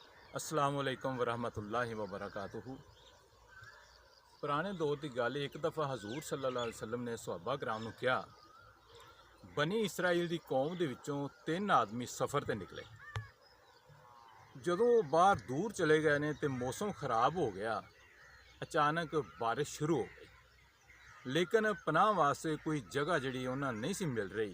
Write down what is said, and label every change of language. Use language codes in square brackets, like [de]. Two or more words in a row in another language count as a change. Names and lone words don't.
[ar] السلام عليكم ورحمة الله وبركاته. [pa] پرانے دور دی گل، اک دفعہ حضور [ar] صلى الله عليه وسلم [pa] نے صحابہ کرام نوں کہا، بنی اسرائیل کی قوم دے وچوں 3 آدمی سفر تے نکلے. جدوں باہر دور چلے گئے نے تے موسم خراب ہو گیا، اچانک بارش شروع ہو گئی. لیکن پناہ واسطے کوئی جگہ جیہڑی انہاں نہیں سی مل رہی.